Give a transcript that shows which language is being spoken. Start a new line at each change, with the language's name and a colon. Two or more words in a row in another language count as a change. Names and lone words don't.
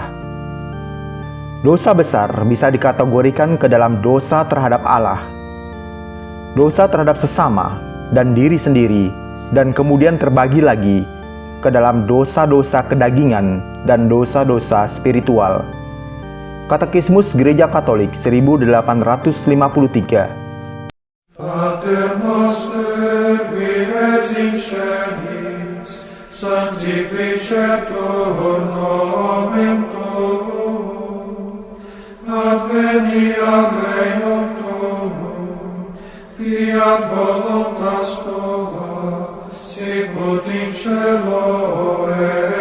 Indonesian: Dosa besar bisa dikategorikan ke dalam dosa terhadap Allah, dosa terhadap sesama dan diri sendiri, dan kemudian terbagi lagi ke dalam dosa-dosa kedagingan dan dosa-dosa spiritual. Katekismus Gereja Katolik 1853.
Latin: Pater noster, qui es in celis, sanctificetur nomen tuum, adveniat regnum tuum, fiat voluntas tua, sicut in cielo et